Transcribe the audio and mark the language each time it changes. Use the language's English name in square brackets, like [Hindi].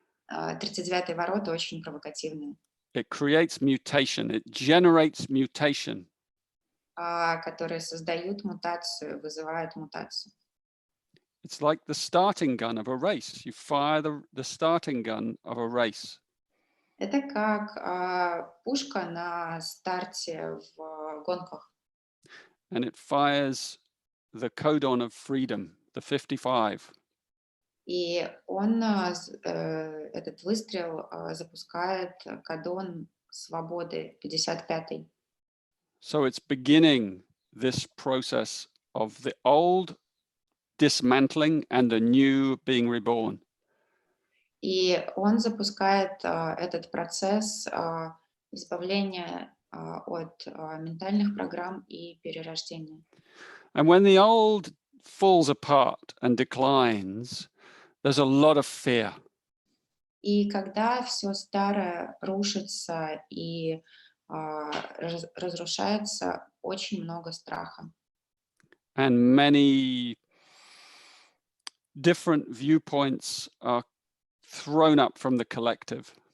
[Russian] 39-й ворота очень провокативные. [English] It creates mutation. It generates mutation. [Russian] Которые создают мутацию, вызывают мутацию. [English] It's like the starting gun of a race. You fire the starting gun of a race. [Russian] Это как пушка на старте в гонках. [English] And it fires the codon of freedom, the 55. [Russian] И он, этот выстрел, запускает кодон свободы 55-й. [English] So it's beginning this process of the old dismantling and the new being reborn. [Russian] И он запускает этот процесс избавления от ментальных программ и перерождения. [English] And when the old falls apart and declines, there's a lot of fear. [Russian] И когда все старое рушится и разрушается, очень много страха. [English] And many different viewpoints are thrown up from the collective.